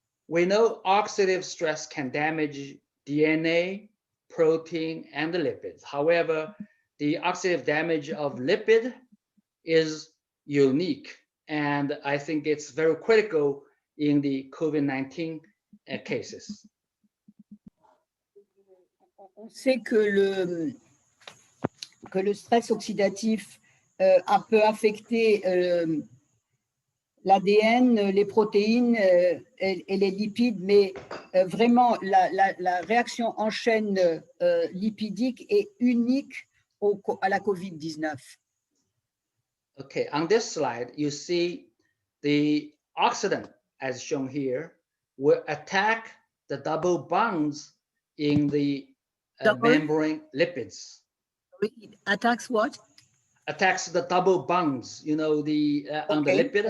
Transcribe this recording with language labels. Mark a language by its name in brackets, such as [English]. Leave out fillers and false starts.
[English] We know oxidative stress can damage DNA, protein, and the lipids. However, the oxidative damage of lipid is unique, and I think it's very critical in the COVID-19 cases. [French] On sait que le stress oxydatif peut affecter l'ADN, les protéines et les lipides, mais vraiment la réaction en chaîne lipidique est unique à la COVID-19. [English] Okay, on this slide, you see the oxidant, as shown here, will attack the double bonds in the membrane lipids. It attacks what? Attacks the double bonds, on the lipid,